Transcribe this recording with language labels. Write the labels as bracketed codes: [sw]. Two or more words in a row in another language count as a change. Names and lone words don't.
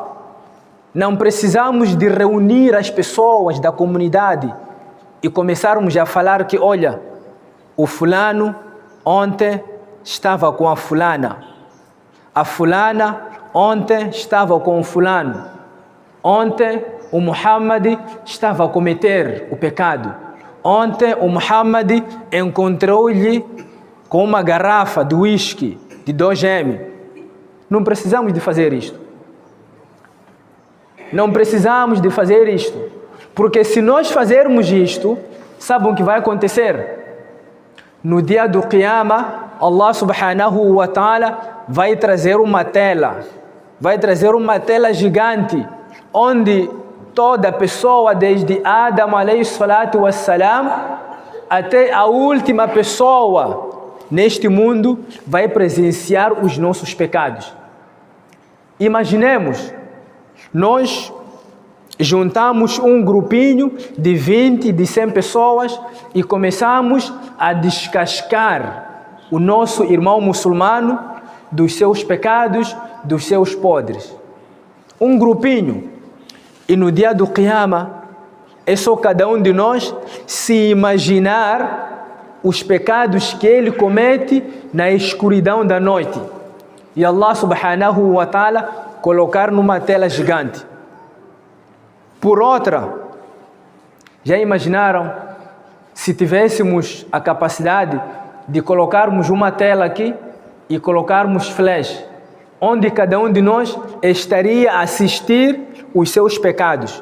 [pt] Não precisamos de reunir as pessoas da comunidade e começarmos a falar que, olha, o fulano ontem estava com a fulana ontem estava com o fulano, ontem o Muhammad estava a cometer o pecado, ontem o Muhammad encontrou-lhe com uma garrafa de whisky de 2M. Não precisamos de fazer isto. Não precisamos de fazer isto. Porque se nós fazermos isto, sabem o que vai acontecer? No dia do Qiyamah, Allah [ar] سبحانه وتعالى [pt] vai trazer uma tela. Vai trazer uma tela gigante, onde toda pessoa, desde Adam [ar] عليه الصلاة والسلام, [pt] até a última pessoa neste mundo, vai presenciar os nossos pecados. Imaginemos, nós juntamos um grupinho de 20, de 100 pessoas e começamos a descascar o nosso irmão muçulmano dos seus pecados, dos seus podres. Um grupinho. E no dia do Qiyamah, é só cada um de nós se imaginar os pecados que ele comete na escuridão da noite. E Allah [ar] سبحانه وتعالى [pt] colocar numa tela gigante. Por outra, já imaginaram se tivéssemos a capacidade de colocarmos uma tela aqui e colocarmos flash, onde cada um de nós estaria a assistir os seus pecados?